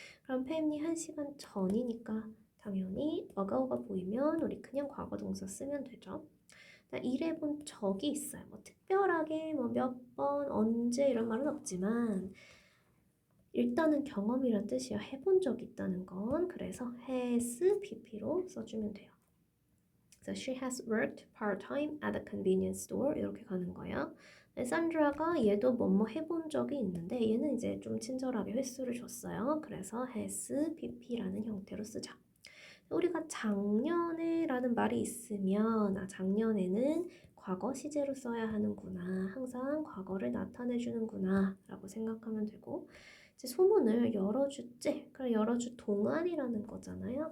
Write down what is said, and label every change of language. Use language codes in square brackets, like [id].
[ko] 그럼 팸이 1시간 전이니까 당연히 ago가 보이면 우리 그냥 과거 동사 쓰면 되죠. 일해본 적이 있어요. 뭐 특별하게 뭐 몇 번, 언제 이런 말은 없지만 일단은 경험이란 뜻이야. 해본 적 있다는 건. 그래서 has pp로 써주면 돼요. [en] 그래서 she has worked part-time at a convenience store [ko] 이렇게 가는 거예요. 산드라가 얘도 뭐뭐 해본 적이 있는데 얘는 이제 좀 친절하게 횟수를 줬어요. 그래서 has pp라는 형태로 쓰자. 우리가 작년에 라는 말이 있으면 작년에는 과거 시제로 써야 하는구나. 항상 과거를 나타내 주는구나 라고 생각하면 되고 이제 소문을 여러 주째, 그럼 여러 주 동안이라는 거잖아요.